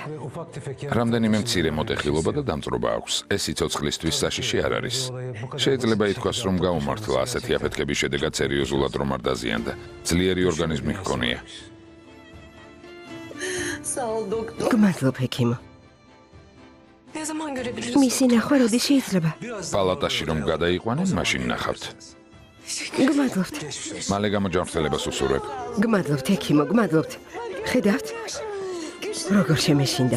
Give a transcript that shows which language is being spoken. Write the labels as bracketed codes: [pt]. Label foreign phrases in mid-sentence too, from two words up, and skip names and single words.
[ka] რამდენიმე მცირე მოტეხილობა და დამწრობა აქვს. ეს სიცოცხლისთვის საშიში არ არის. შეიძლება ითქვას, რომ გაუმართლა ასეთი აფეთქების შედეგად სერიოზულად რომ არ დაზიანდა. ძლიერი ორგანიზმი ჰქონია. გმადლობ ექიმო. [tr] Ne zaman görebiliriz? [ka] მისი ნახვა როდის შეიძლება? პალატაში რომ გადაიყვანენ, მაშინ ნახავთ. გმადლობთ. მალე გამოჯანმრთელებას უსურვებ. გმადლობთ ექიმო, გმადლობთ. ხედავთ? როგორ შემეშინდა?